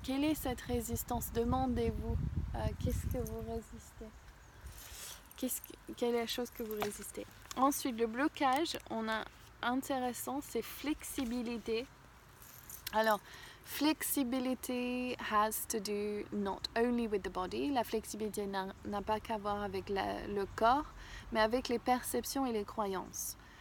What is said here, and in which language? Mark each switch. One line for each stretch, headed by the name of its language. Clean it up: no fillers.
French: Quelle est cette résistance? Demandez-vous, qu'est-ce que vous résistez? Quelle est la chose que vous résistez? Ensuite, le blocage, on a intéressant, c'est flexibilité.
English: Alors, flexibility has to do not only with the body.
French: La flexibilité n'a pas qu'à voir avec le corps, mais avec les perceptions et les croyances.